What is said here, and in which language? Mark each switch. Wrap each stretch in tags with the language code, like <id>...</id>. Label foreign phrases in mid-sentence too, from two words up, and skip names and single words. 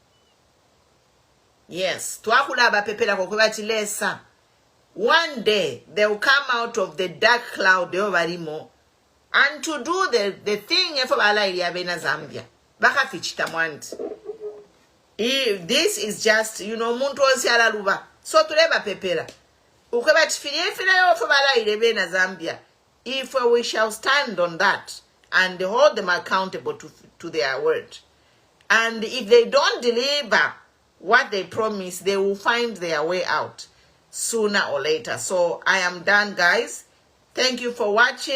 <en>Yes. One day they will come out of the dark cloud and to do the thing for Zambia. If this is just,</en> <bem>muntu onsialaluba. So tuleba pepera. Zambia.</bem> <en>If we shall stand on that and hold them accountable to their word. And if they don't deliver what they promise, they will find their way out sooner or later. So I am done, guys. Thank you for watching.</en>